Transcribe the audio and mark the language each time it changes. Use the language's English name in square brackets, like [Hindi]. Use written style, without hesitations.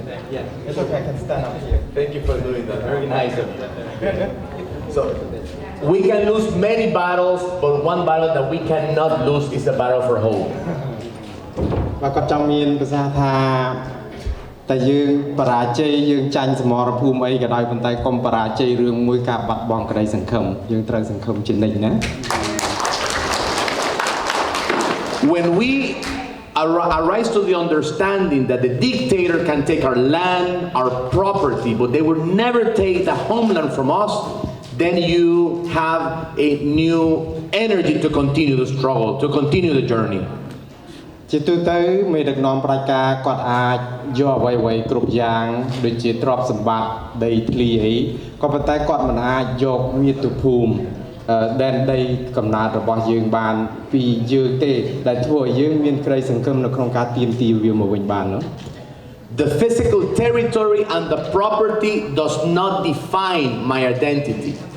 [English] Yeah, it's okay, I can stand up here. Thank you for doing that. Very nice of you. So, we can lose many battles, but one battle that we cannot lose is the battle for hope. [Khmer] បាទគាត់ចង់មានភាសាថាតែយើងបរាជ័យយើងចាញ់សមរភូមិអីក៏ដោយប៉ុន្តែកុំបរាជ័យរឿងមួយការបាត់បង់ក្តីសង្ឃឹមយើងត្រូវសង្ឃឹមជានិច្ចណា [English] When we arise to the understanding that the dictator can take our land, our property, but they will never take the homeland from us, then you have a new energy to continue the struggle, to continue the journey. [Khmer] ជាទូទៅមេដឹកនាំប្រជាការគាត់អាចយកអ្វីៗគ្រប់យ៉ាងដូចជាទ្រព្យសម្បត្តិដីធ្លីអីក៏ប៉ុន្តែគាត់មិនអាចយកមាតុភូមិដែនដីកំណើតរបស់យើងបានពីយើងទេដែលធ្វើឲ្យយើងមានក្តីសង្ឃឹមនៅក្នុងការទាមទារវាមកវិញបាននោះ [English] The physical territory and the property does not define my identity.